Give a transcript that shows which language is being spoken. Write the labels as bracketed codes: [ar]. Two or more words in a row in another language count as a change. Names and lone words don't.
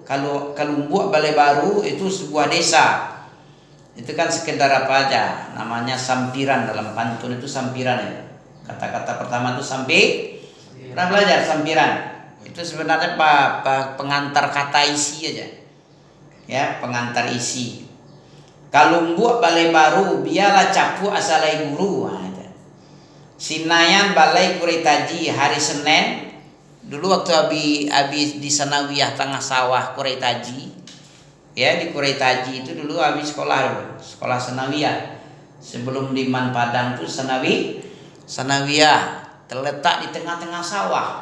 [id] Kalau Kalumbuk Balai Baru itu sebuah desa. Itu kan sekedar apa aja, namanya sampiran, dalam pantun itu sampiran ya. Kata-kata pertama itu pernah belajar sampiran. Itu sebenarnya pengantar kata isi aja. Ya, pengantar isi. [min] Kalumbuk Balai Baru, biarlah capuk asalai guru. [id] Nah, Sinayan Balai Kurai Taji, hari Senin. Dulu waktu abi di Sanawiyah Tengah Sawah Kurai Taji. Ya, di Kurai Taji itu dulu habis sekolah Sanawiyah. Sebelum di Man Padang itu Sanawiyah terletak di tengah-tengah sawah.